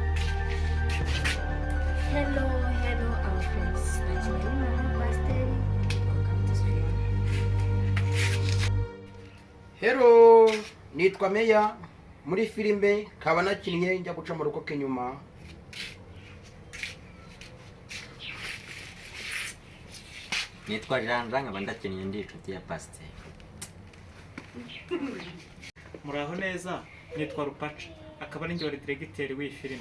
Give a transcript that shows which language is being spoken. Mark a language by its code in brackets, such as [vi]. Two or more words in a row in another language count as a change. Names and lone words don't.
[en] hello our friends [rw] nakinnye n'umwana wa pasiteri [en] welcome to Sweden. Hello, [rw] nitwa Meya muri filime kaba nakinnye njya guca mu rugo k'inyuma. nitwa Janja nkaba ndakeneye ndi inshuti ya Pasiteri. muraho neza, nitwa Rupaca akaba ari njye wari diregiteri w'iyi filime.